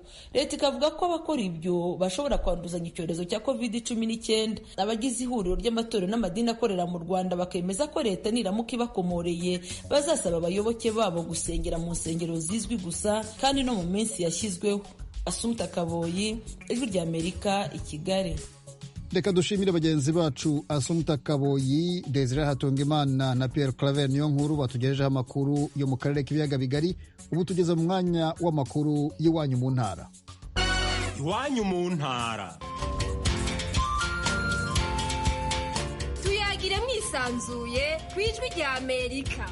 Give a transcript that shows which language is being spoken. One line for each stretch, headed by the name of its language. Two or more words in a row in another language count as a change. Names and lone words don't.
Kinyarwanda: Leta ikavuga ko abakora ibyo bashobora kwanduzanya icyorezo cya COVID-19. Abagize ihuriro ry'amatorero n'amadini akorera mu Rwanda bakemeza ko leta niramuka ibakomoreye bazasaba abayoboke babo gusengera mu nsengero zizwi gusa, kandi no mu minsi yashyizweho. Assumpta Kaboyi, Ijwi ry'Amerika, i Kigali. Reka dushimire bagenzi bacu Assumpta Kaboyi, Desire Hatungimana na Pierre Claver Niyonkuru batugejejeho amakuru yo mu karere k'ibiyaga bigari. Ubu tugeze mu mwanya w'amakuru y'iwanyu mu ntara. Iwanyu mu ntara. Tuyagire mwisanzuye ku Ijwi ry'Amerika.